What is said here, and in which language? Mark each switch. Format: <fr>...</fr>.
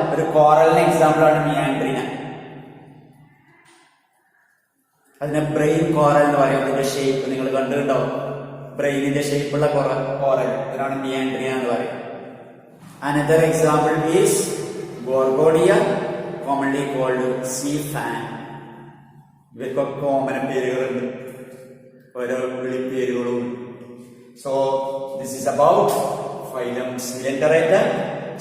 <ml>ഒരു കോറലിന് എക്സാമ്പിൾ ആണ് Meandrina. അതിനെ ബ്രെയിൻ കോറൽ എന്ന് പറയുന്നതിന്റെ ഷേപ്പ് നിങ്ങൾ കണ്ടിട്ടുണ്ടാവും. ബ്രെയിനിന്റെ ഷേപ്പുള്ള കോറൽ, അതിനാണ് Meandrina എന്ന് പറയുന്നത്.</ml> <en>Another example is Gorgonia, commonly called sea fan.</en> <ml>ഇവർക്കൊക്കെ കോമൻ പേരുകളുണ്ട്, ഓരോ വിളിപ്പേരുകളും.</ml> <en>So this is about phylum Coelenterata.</en>